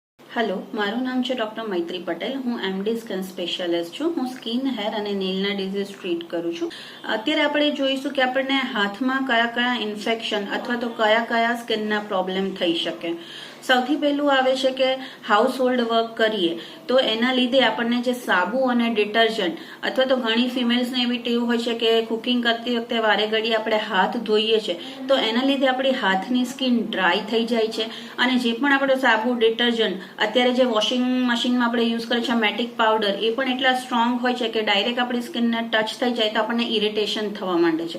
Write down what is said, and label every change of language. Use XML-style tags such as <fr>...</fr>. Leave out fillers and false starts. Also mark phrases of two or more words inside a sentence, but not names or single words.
<gu>હેલો, મારૂં નામ હૈ ડૉક્ટર મૈત્રી પટેલ। હું</gu> <en>MD skin specialist</en> <gu>છું। હું</gu> <en>skin hair</en> <gu>ઔર નીલના</gu> <en>disease treat</en> <gu>કરું છું। અત્યારે આપણે જોઈશું કે આપણે હાથમાં કયા કયા ઇન્ફેક્શન અથવા તો કયા કયા સ્કિનના પ્રોબ્લેમ થઈ શકે। સૌથી પહેલું આવે છે કે</gu> <en>house hold work</en> <gu>કરીએ તો એના લીધે આપણને જે સાબુ અને ડિટર્જન્ટ અથવા તો ઘણી ફિમેલ્સને એવી ટેવ હોય છે કે કુકિંગ કરતી વખતે વારે ઘડી આપણે હાથ ધોઈએ છીએ તો એના લીધે આપણી હાથની સ્કિન ડ્રાય થઈ જાય છે અને જે પણ આપણો સાબુ ડિટર્જન્ટ અત્યારે જે</gu> <en>washing machineમાં</en> <gu>આપણે યુઝ કરીએ છીએ</gu> <en>matic powder</en> <gu>એ પણ એટલા સ્ટ્રોંગ હોય છે કે ડાયરેક્ટ આપણી સ્કિનને ટચ થઈ જાય તો આપણને ઇરિટેશન થવા માંડે છે।</gu>